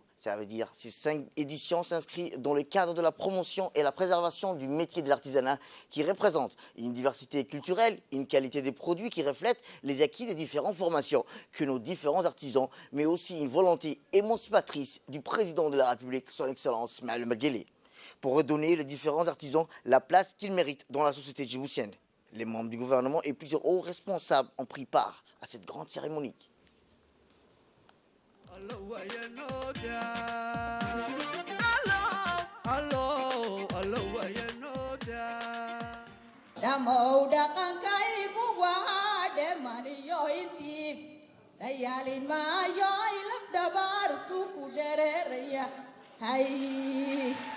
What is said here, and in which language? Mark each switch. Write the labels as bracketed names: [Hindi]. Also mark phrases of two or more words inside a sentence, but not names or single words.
[French] Ça veut dire ces 5 éditions s'inscrivent dans le cadre de la promotion et la préservation du métier de l'artisanat qui représente une diversité culturelle, une qualité des produits qui reflète les acquis des différentes formations que nos différents artisans, mais aussi une volonté émancipatrice du président de la République, son Excellence Ismaël Marguelé, pour redonner les différents artisans la place qu'ils méritent dans la société djiboutienne. Les membres du gouvernement et plusieurs hauts responsables ont pris part à cette grande cérémonie. [Somali] Dhamow dhaqankaygu waa dhemaniyo intiib dhayaalin maayo ilaf dhabaartu ku dhereeraya hay